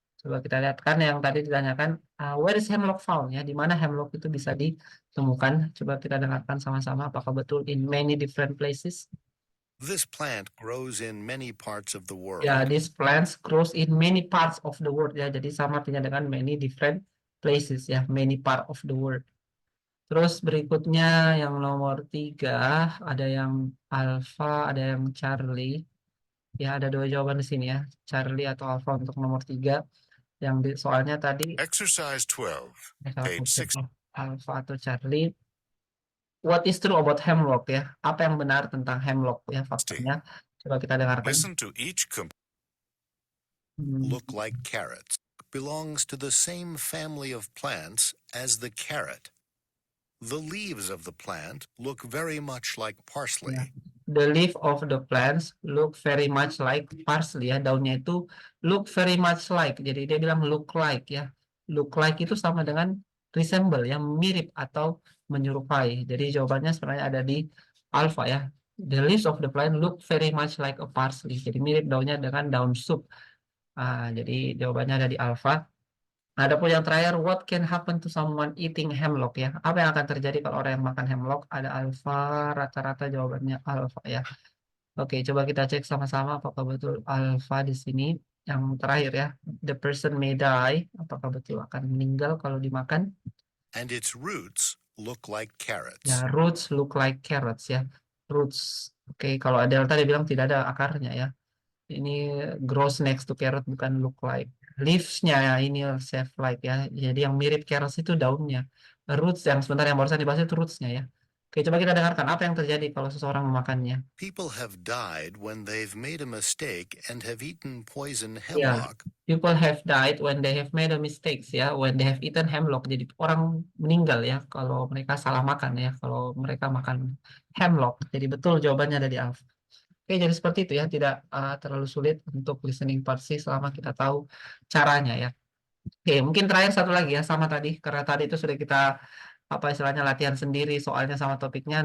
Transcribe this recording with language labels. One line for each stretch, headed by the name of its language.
Indonesian: Coba kita lihat kan yang tadi ditanyakan
English: where is hemlock found
Indonesian: ya, di mana hemlock itu bisa ditemukan. Coba kita dengarkan sama-sama apakah betul
English: in many different places. This plant grows in many parts of the world. Ya, this plants grows in many parts of the world ya.
Indonesian: Jadi sama artinya dengan many different places ya, many part of the world. Terus berikutnya yang nomor 3 ada yang alpha, ada yang Charlie. Ya, ada 2 jawaban di sini ya, Charlie atau alpha untuk nomor 3. Yang soalnya tadi
English: Exercise 12. Page 6. alpha atau Charlie. What is true about hemlock ya?
Indonesian: Apa yang benar tentang hemlock ya faktanya? Coba kita dengarkan.
English: Listen to each Look like carrots. Belongs to the same family of plants as the carrot. The leaves of the plant look very much like parsley. Ya. The leaf of the plants look very much like parsley ya.
Indonesian: Daunnya itu
English: look very much like.
Indonesian: Jadi dia bilang look like ya. Look like itu sama dengan resemble ya, mirip atau menyerupai. Jadi jawabannya sebenarnya ada di alpha ya.
English: The leaves of the plant look very much like a parsley.
Indonesian: Jadi mirip daunnya dengan daun sup. Jadi jawabannya ada di alpha. Adapun yang terakhir,
English: what can happen to someone eating hemlock ya?
Indonesian: Apa yang akan terjadi kalau orang yang makan hemlock? Ada alpha, rata-rata jawabannya alpha ya. Oke, coba kita cek sama-sama apakah betul alpha di sini. Yang terakhir ya,
English: the person may die.
Indonesian: Apakah betul akan meninggal kalau dimakan?
English: And its roots look like carrots. Ya, roots look like carrots ya. Roots.
Indonesian: Oke, kalau delta dia bilang tidak ada akarnya ya.
English: Ini grows next to carrot, bukan look like. Leaves-nya ini shape like ya.
Indonesian: Jadi yang mirip carrots itu daunnya. Roots yang sebentar yang barusan dibahas itu roots-nya ya. Oke, coba kita dengarkan apa yang terjadi kalau seseorang memakannya.
English: People have died when they've made a mistake and have eaten poison Ya, hemlock. people have died when they have made a mistakes ya. When they have eaten hemlock.
Indonesian: Jadi orang meninggal ya kalau mereka salah makan ya. Kalau mereka makan hemlock. Jadi betul jawabannya ada di alpha. Oke, jadi seperti itu ya, tidak terlalu sulit untuk listening part C selama kita tahu caranya ya. Oke, mungkin terakhir satu lagi ya, sama tadi, karena tadi itu sudah kita apa istilahnya latihan sendiri soalnya sama topiknya.